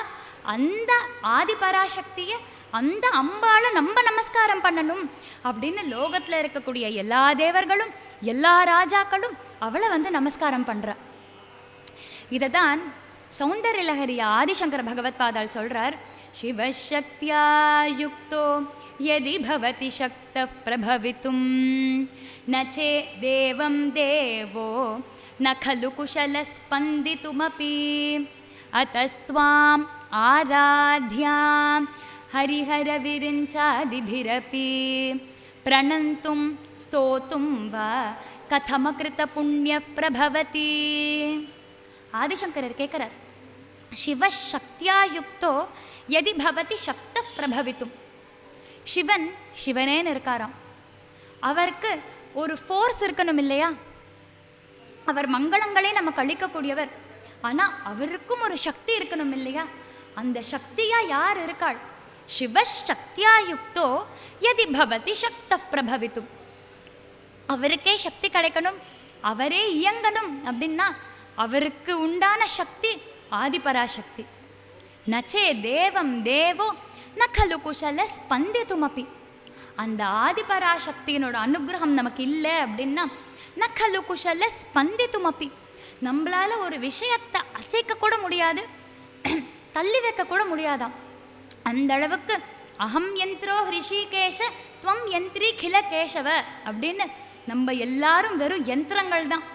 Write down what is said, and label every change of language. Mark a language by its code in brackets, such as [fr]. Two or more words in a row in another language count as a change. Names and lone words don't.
[ta] அந்த ஆதிபராசக்தியை அந்த அம்பாளை நம்ம நமஸ்காரம் பண்ணணும் அப்படின்னு லோகத்தில் இருக்கக்கூடிய எல்லா தேவர்களும் எல்லா ராஜாக்களும் அவளை வந்து நமஸ்காரம் பண்ணுறா. இதை தான் சௌந்தர்யலஹரி ஆதிசங்கர பகவத் பாதாள் சொல்கிறார். [sa] शिवशक्त्या युक्तो यदि भवति शक्तः प्रभवितुं नचेद् देवं देवो न खलु कुशलस्पन्दितुमपि अतस्त्वाम् आराध्यां हरिहरविरिञ्चादिभिरपि प्रणन्तुं स्तोतुं वा कथमकृतपुण्यः प्रभवति. [ta] ஆதிசங்கரர் கேட்குறார், [sa] शिवशक्त्या युक्तो यदि भवति शक्तः प्रभवितुम्. [ta] சிவன் சிவனேன்னு இருக்காராம். அவருக்கு ஒரு ஃபோர்ஸ் இருக்கணும் இல்லையா? அவர் மங்களங்களே நமக்கு அளிக்கக்கூடியவர். ஆனால் அவருக்கும் ஒரு சக்தி இருக்கணும் இல்லையா? அந்த சக்தியா யார் இருக்காள்? [sa] शिवशक्त्या युक्तो यदि भवति शक्तः प्रभवितुम्. [ta] அவருக்கே சக்தி கிடைக்கணும், அவரே இயங்கணும் அப்படின்னா அவருக்கு உண்டான சக்தி ஆதிபராசக்தி. [sa] नचेद् देवं देवो ந खलु कुशल ஸ்பந்தித்துமப்பி. [ta] அந்த ஆதிபராசக்தியினோட அனுகிரகம் நமக்கு இல்லை அப்படின்னா [sa] न खलु कुशल स्पन्दितुमपि, [ta] நம்மளால ஒரு விஷயத்தை அசைக்க கூட முடியாது, தள்ளி வைக்க கூட முடியாதாம். அந்த அளவுக்கு [sa] अहं यन्त्रो हृषीकेश त्वं यन्त्री किल केशव [ta] அப்படின்னு நம்ம எல்லாரும் வெறும் யந்திரங்கள் தான்.